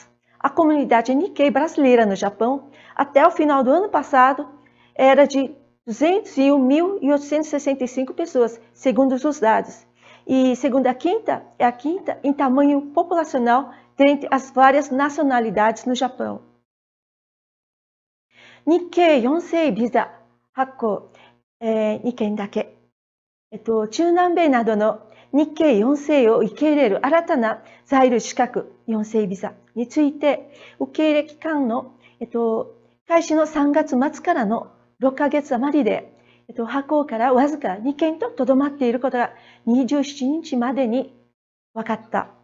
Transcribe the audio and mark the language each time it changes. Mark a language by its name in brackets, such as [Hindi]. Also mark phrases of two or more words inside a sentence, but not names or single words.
[Portuguese] A comunidade Nikkei brasileira no Japão, até o final do ano passado, era de 201.865 pessoas, segundo os dados. E segundo é a quinta em tamanho populacional dentre as várias nacionalidades no Japão. [Japanese] Nikkei 4 世ビザ発行、2件だけ。中南米などの日系4世を受け入れる新たな在留資格4世ビザについて、受け入れ期間の、開始の3月末からの6ヶ月余りで、発行からわずか2件ととどまっていることが27日までに分かった。